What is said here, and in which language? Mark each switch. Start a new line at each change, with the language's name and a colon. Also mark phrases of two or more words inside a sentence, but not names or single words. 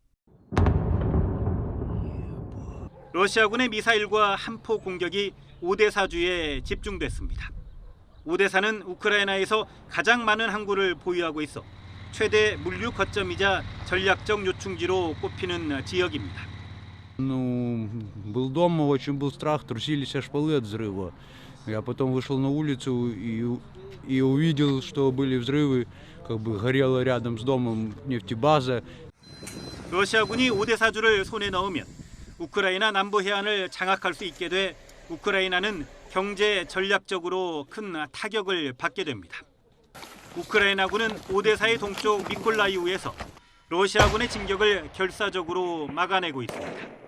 Korean: 러시아군의 미사일과 함포 공격이 오데사주에 집중됐습니다. 오데사는 우크라이나에서 가장 많은 항구를 보유하고 있어 최대 물류 거점이자 전략적 요충지로 꼽히는 지역입니다.
Russian: Ну, был дома, очень был страх, трусились шпалы от взрыва. Я потом вышел на улицу и увидел, что были взрывы, как бы горела рядом с домом нефтебаза.
Korean: 러시아군이 오데사주를 손에 넣으면 우크라이나 남부 해안을 장악할 수 있게 돼 우크라이나는 경제 전략적으로 큰 타격을 받게 됩니다. 우크라이나군은 오데사의 동쪽 미콜라이우에서 러시아군의 진격을 결사적으로 막아내고 있습니다.